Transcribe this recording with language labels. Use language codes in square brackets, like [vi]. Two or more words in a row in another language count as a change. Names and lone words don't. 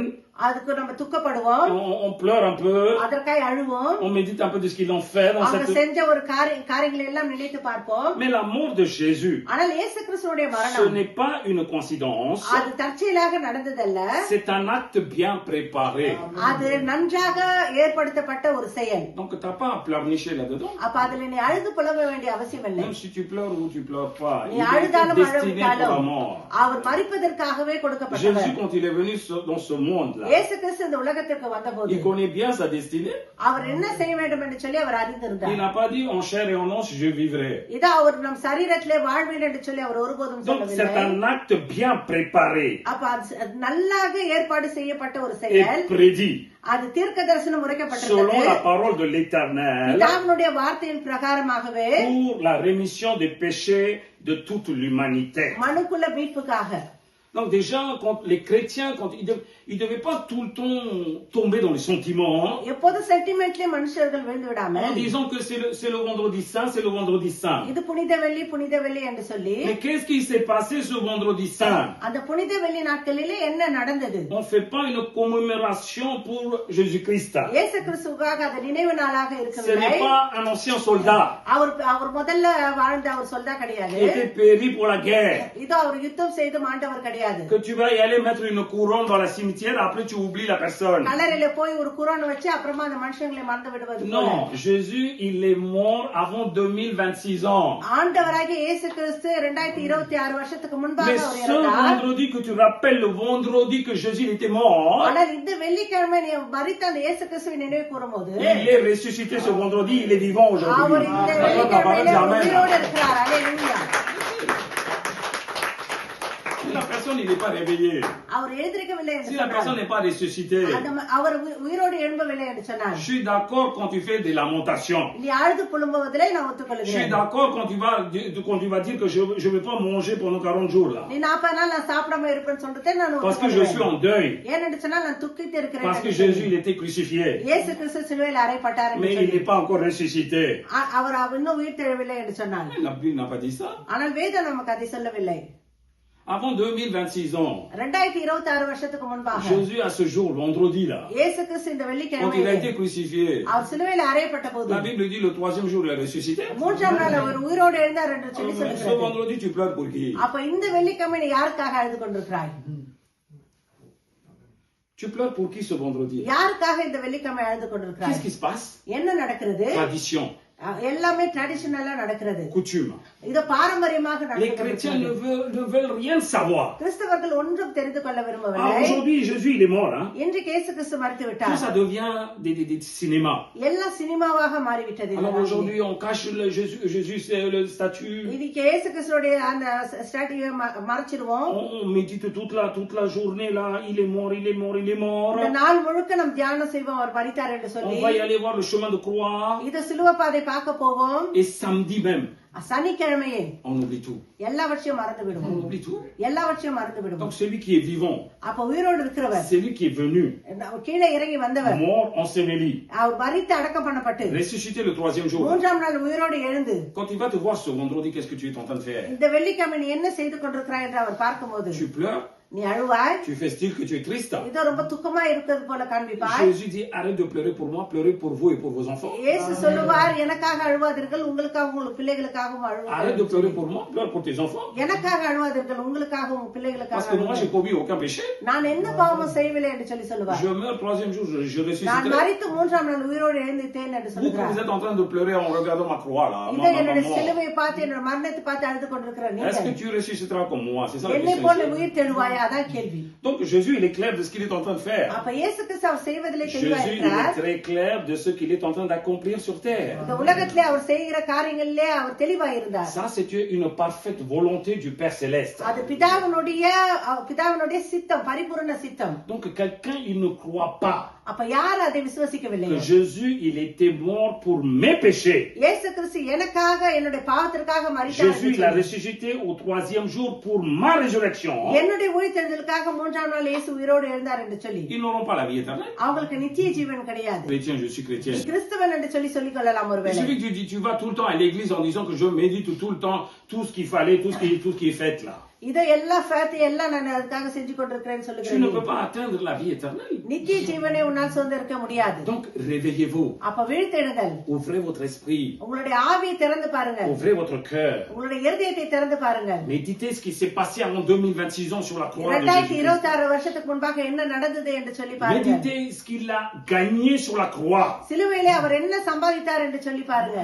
[ta] அதுக்கு நம்ம துக்கப்படுவோம், [fr] on pleure un peu, [ta] அதற்காக அழுவோம், [fr] on médite un peu de ce qu'ils ont fait dans [ta] அவங்க [fr] cette... [ta] செஞ்ச ஒரு காரியங்களை எல்லாம் நினைத்து பார்ப்போம். [fr] Mais la mort de Jésus, [ta] ஆனால் இயேசு கிறிஸ்துவினுடைய [fr] ce [ta] மரணம் [fr] n'est pas une coïncidence, [ta] அது தற்செயலாக நடந்ததல்ல. [fr] c'est un acte bien préparé. [ta] அது நன்றாக ஏற்படுத்தப்பட்ட ஒரு செயல். [fr] Donc t'as pas à pleurnicher là-dedans. [ta] அப்ப அதுல நீ அழுது புலம்ப வேண்டிய அவசியம் இல்லை. [fr] Même si tu pleures ou tu pleures pas, [ta] நீ [fr] il est [ta] அழுதாலும் [fr] destiné pour la [ta] அழுவிட்டாலும் [fr] mort. [ta] அவர் மரிப்பதற்காகவே கொடுக்கப்பட்டவர். [fr] Jésus, quand il est venu dans ce monde-là, [ta] இயேசு கிறிஸ்து இந்த உலகத்திற்கு வந்தபோது [fr] il connaît bien sa destinée. [ta] அவர் என்ன செய்ய வேண்டும் என்று சொல்லி அவர் [fr] Il [ta] அறிந்திருந்தார். [fr] n'a pas dit en chair et en os je vivrai. [ta] இதோ அவர் நம் சரீரத்திலே வாழ்வேன் என்று சொல்லி அவர் ஒருபோதும் [fr] Donc c'est [ta] சொல்லவில்லை. [fr] un acte bien préparé [ta] அப்ப அது நல்லாக ஏற்பாடு செய்யப்பட்ட ஒரு [fr] et [ta] செயல். [fr] prédit [ta] அது தீர்க்க தரிசனம் [fr] selon [ta] உரைக்கப்பட்டிருக்கிறது. [fr] la parole de l'Éternel [ta] பிதாவினுடைய வார்த்தையின் பிரகாரமாகவே [fr] pour la rémission des péchés de toute l'humanité. [ta] மனுக்குல மீட்புக்காக. [fr] Donc déjà, quand les chrétiens, ils devaient pas tout le temps tomber dans les sentiments, [ta] எப்போது சென்டிமெண்ட்லயே மனுஷர்கள் விழுந்து விடாம [fr] en disant que c'est le vendredi saint, c'est le vendredi saint. [ta] இது புனித வெள்ளி என்று சொல்லி. [fr] Mais qu'est-ce qui s'est passé ce vendredi saint? [ta] அந்த புனித வெள்ளி நாட்களிலே என்ன நடந்தது? [fr] On fait pas une commémoration pour Jésus-Christ. [ta] இயேசு கிறிஸ்துவுக்காக அது நினைவு நாளாக [fr] Ce [ta] இருக்கவில்லை. [fr] n'est pas un ancien soldat [ta] அவர் முதல்ல வாழ்ந்த அவர் சொல்தா கிடையாது. [fr] qui était péri pour la guerre. [ta] இதோ அவர் யுத்தம் செய்து மாண்டவர் கிடையாது. [fr] Que tu vas y aller mettre une couronne dans la cimetière, après tu oublies la personne. [ta] கல்லறையில போய் ஒரு குரான் வச்சு அப்புறமா அந்த மனுஷங்களை மறந்து விடுவது போல. [fr] Non, Jésus, il est mort avant 2026 ans. [ta] ஆண்டவராகிய இயேசு கிறிஸ்து 2026 வருஷத்துக்கு முன்பாக [fr] Mais [ta] அவர் [fr] ce [ta] இறந்தார். [fr] vendredi que tu rappelles, le vendredi que Jésus il était mort, [ta] ஆனால் இந்த வெள்ளிக்கிழமை நீ மரித்த அந்த இயேசு கிறிஸ்துவை நினைவு கூறும்போது [fr] il est ressuscité ce vendredi, il est vivant [ta] அவர் [fr] aujourd'hui. [ta] இந்த [fr] Attends, [ta] வெள்ளிக்கிழமையில [fr] Amen. [ta] உயிரோடு இருக்கிறார். அல்லேலூயா. [fr] Si la personne il n'est pas réveillé, [ta] அவர் எழுந்திருக்கவில்லை என்று [fr] si la personne [ta] சொன்னார். [fr] n'est pas ressuscitée, [ta] அவர் உயிரோடு எழும்பவில்லை என்று சொன்னார். [fr] je suis d'accord quand tu fais des lamentations. [ta] நீ அழுது புலம்புவதிலே நான் [fr] Je suis [ta] ஒத்துக்கொள்கிறேன். [fr] d'accord quand tu vas dire que je ne vais pas manger pendant 40 jours là. [ta] நீ 40 நாள் நான் சாப்பிடாம இருப்பேன்னு சொல்லிட்டு நான் [fr] Parce que je suis en deuil. [ta] ஏனென்று சொன்னால் நான் துக்கித்து இருக்கிறேன். [fr] Parce que Jésus il était crucifié. [ta] இயேசு கிறிஸ்து சிலுவையில் அறையப்பட்டார் என்று [fr] Mais il [ta] சொல்லி. [fr] n'est pas encore ressuscité. [ta] அவர் இன்னும் உயிர் தெழவில்லை என்று சொன்னார். [fr] La Bible n'a pas dit ça. [ta] ஆனால் வேதம் நமக்கு அதை சொல்லவில்லை. [fr] Avant 2026 ans, [ta] 2026 வருஷத்துக்கு முன்பாக [fr] Jésus à ce jour, vendredi là, [ta] இயேசு கிறிஸ்து இந்த [fr] quand il a [ta] வெள்ளிக்கிழமை [fr] été crucifié, [ta] அவர் சிலுவையில் அறையப்பட்ட போது [fr] la Bible dit le troisième jour il a ressuscité. [ta] மூன்றாம் நாள் அவர் உயிரோடு எழுந்தார் என்று சொல்லி [fr] Ce [ta] சொல்லுகிறது. [fr] vendredi tu pleures pour qui? [ta] அப்ப இந்த வெள்ளிக்கிழமை நீ யாருக்காக அழுது கொண்டிருக்கிறாய்? [fr] Tu pleures pour qui ce vendredi? [ta] யாருக்காக இந்த வெள்ளிக்கிழமை அழுது கொண்டிருக்கிறாய்? [fr] Qu'est-ce qui se passe? [ta] என்ன நடக்கிறது? [fr] Tradition. [ta] எல்லாமே ட்ரெடிஷனலா நடக்கிறது. [fr] coutume. [ta] இது பாரம்பரியமாக [fr] Les chrétiens ne veulent rien savoir. [ta] கிறிஸ்தவர்கள் ஒன்றும் தெரிந்து கொள்ள [fr] Ah, [ta] விரும்பவில்லை. [fr] aujourd'hui, Jésus, il est mort. Hein. [ta] இன்றைக்கு இயேசு கிறிஸ்து மரித்து [fr] Tout [ta] விட்டார். [fr] ça devient des cinémas. [ta] எல்லாம் சினிமாவாக மாறிவிட்டது. [fr] Alors aujourd'hui, on cache Jésus, c'est le statut. [ta] இன்னைக்கு இயேசு கிறிஸ்துவோட அந்த ஸ்டாட்யூவை மறைச்சிடுவோம். [fr] On médite toute la journée là. Il est mort, il est mort, il est mort. [ta] இந்த நாள் முழுக்க நாம் தியானம் செய்வோம் அவர் மரித்தார் என்று சொல்லி. [fr] On va y aller voir le chemin de croix. [ta] இது சிலுவை பாதை பார்க்க போவோம். [fr] Et samedi même, [ta] சனிக்கிழமையே [fr] on oublie tout. [ta] எல்லாவற்றையும் மறந்து விடுவோம். [fr] On oublie tout. [ta] எல்லாவற்றையும் மறந்து விடுவோம். [fr] Donc celui qui est vivant, [ta] அப்ப உயிரோடு இருக்கிறவர், [fr] celui qui est venu, [ta] கீழே இறங்கி வந்தவர், [fr] mort, enseveli, [ta] அவர் மரித்து அடக்கம் பண்ணப்பட்டு [fr] ressuscité le troisième jour. [ta] மூன்றாம் நாள் உயிரோடு எழுந்து [fr] Quand il va te voir ce vendredi, qu'est-ce que tu es en train de faire? [ta] இந்த வெள்ளிக்கிழமை நீ என்ன செய்து கொண்டிருக்கிறாய் என்று அவர் பார்க்கும்போது [fr] Tu pleures, [ta] நீ அழுவாய். [fr] tu fais style que tu es triste. [ta] இதோ ரொம்ப துக்கமா இருக்கிறது போல காண்பிப்பாய். [fr] Jésus dit arrête de pleurer pour moi, pleurez pour vous et pour vos enfants. [ta] இயேசு சொல்லுவார் எனக்காக அழுவாதீர்கள் உங்களுக்காகவும் உங்கள் பிள்ளைகளுக்காகவும் [fr] Arrête de [ta] அழுவாதீர்கள். [fr] pleurer pour moi, pleure pour tes enfants. [ta] எனக்காக அழுவாதீர்கள் உங்களுக்காகவும் உங்கள் [fr] Parce [ta] பிள்ளைகளுக்காக [fr] que moi, j'ai [ta] அழுவாதீர்கள். [fr] commis aucun péché. [ta] நான் என்ன பாவமும் செய்யவில்லை என்று சொல்லி சொல்லுவார். [fr] Je meurs troisième jour, je [ta] நான் [fr] ressusciterai. [ta] மரித்து மூன்றாம் நாள் உயிரோடு எழுந்துட்டேன் என்று [fr] Vous [ta] சொல்லுகிறார். [fr] êtes en train de pleurer en regardant ma croix là. [ta] இதை என்னுடைய [fr] Maman. [ta] சிலுவையை பார்த்து என்னோட மரணத்தை பார்த்து அழுது கொண்டிருக்கிற [fr] Est-ce que [ta] நீங்கள் [fr] tu ressusciteras comme moi? C'est ça la [ta] என்னை [fr] question. [ta] போல [fr] ici. [ta] உயிர் தெழுவாயா? அதான் கேள்வி. [fr] Donc Jésus, il est clair de ce qu'il est en train de faire. [ta] அப்ப இயேசு கிறிஸ்து அவர் செய்வதிலே தெளிவா [fr] Jésus, il est [ta] இருக்கிறார். [fr] très clair de ce qu'il est en train d'accomplir sur terre. [ta] இந்த உலகத்திலே அவர் செய்கிற காரியங்களிலே அவர் தெளிவா இருந்தார். [fr] Ça, c'est une parfaite volonté du Père Céleste. [ta] அது பிதாவினுடைய சித்தம், பரிபூரண சித்தம். [fr] Donc quelqu'un, il ne croit pas [ta] அப்ப யார் அதை விசுவசிக்கவில்லை? [fr] que Jésus, il était mort pour mes péchés. [ta] இயேசு கிறிஸ்து எனக்காக என்னுடைய பாவத்திற்காக மரித்தார் [fr] Jésus, il a ressuscité au troisième jour pour ma résurrection. [ta] என்னுடைய உயிர்த்தெழுதலுக்காக மூன்றாம் நாள் இயேசு உயிரோடு எழுந்தார் என்று சொல்லி [fr] Ils n'auront pas la vie éternelle. [ta] அவங்களுக்கு நித்திய ஜீவன் கிடையாது. [fr] Chrétien, je suis chrétien. [ta] கிறிஸ்தவன் என்று சொல்லிக் கொள்ளலாம் [fr] Il [ta] ஒருவேளை. [fr] suffit que tu dis, tu vas tout le temps à l'église en disant que je médite tout le temps, tout ce qu'il fallait, tout ce qui est fait là. [ta] இதை எல்லாம் ஃபேத் எல்லாம் நான் அதுக்காக செஞ்சு கொண்டிருக்கிறேன்னு [fr] Tu ne [ta] சொல்லுகிறேன். [fr] peux pas atteindre la vie éternelle. [ta] நித்திய ஜீவனை உன்னால் சுதந்திரிக்க முடியாது. [fr] Donc réveillez-vous, [ta] அப்ப விழித்தெழுங்கள். [fr] ouvrez votre esprit, [ta] உங்களுடைய ஆவியை திறந்து பாருங்கள். [fr] ouvrez votre cœur. [ta] உங்களுடைய இருதயத்தை திறந்து பாருங்கள். [fr] Méditez ce qui s'est passé avant 2026 ans sur la croix de [ta] 2026 வருஷத்துக்கு முன்பாக என்ன நடந்தது என்று சொல்லி [fr] Jésus. [ta] பாருங்கள். [fr] Méditez ce qu'il a gagné sur la croix. [ta] சிலுவையிலே அவர் என்ன சம்பாதித்தார் என்று சொல்லி பாருங்கள்.